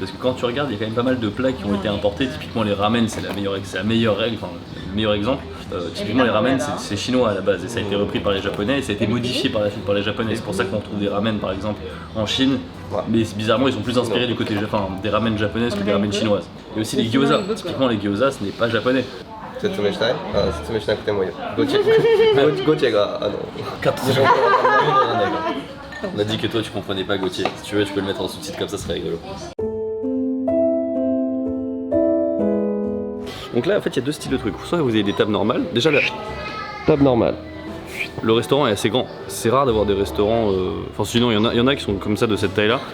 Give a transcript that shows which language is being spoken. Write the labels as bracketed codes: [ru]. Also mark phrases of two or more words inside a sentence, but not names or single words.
[fr] Parce que quand tu regardes, il y a quand même pas mal de plats qui ont été importés. Typiquement, les ramen, c'est la meilleure règle, enfin, le meilleur exemple. Typiquement, les ramen, c'est chinois à la base et ça a été repris par les Japonais et ça a été modifié par la suite par les Japonais. C'est pour ça qu'on trouve des ramen, par exemple, en Chine. Ouais. Mais bizarrement, ils sont plus inspirés du côté des ramen japonaises que des ramen chinoises. Et aussi les gyoza. Typiquement, les gyoza, ce n'est pas japonais. [ja] 説明したい？説明しなくてもいいよ。ゴチェが [fr] On a dit que toi tu comprenais pas Gauthier. Si tu veux, tu peux le mettre en sous-titre comme ça serait rigolo. Donc là en fait il y a deux styles de trucs. Soit vous avez des tables normales. Déjà la table normale. le restaurant est assez grand. C'est rare d'avoir des restaurants. Enfin sinon il y en a qui sont comme ça de cette taille là.